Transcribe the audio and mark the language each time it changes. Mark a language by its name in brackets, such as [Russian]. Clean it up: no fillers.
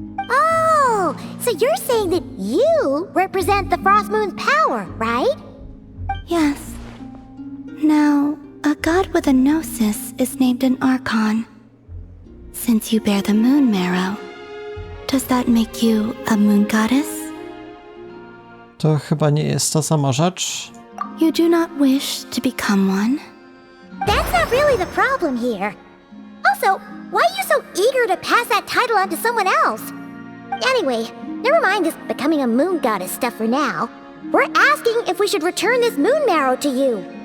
[English] Oh, so you're saying that you represent the Frost Moon's power, right? Yes. Now, a god with a gnosis is named an Archon. Since you bear the moon marrow, does that make you a moon goddess? [Polish] To chyba nie jest ta sama rzecz. [English] You do not wish to become one? That's not really the problem here. Also, why are you so eager to pass that title on to someone else? Anyway, never mind this becoming a moon goddess stuff for now. We're asking if we should return this moon marrow to you.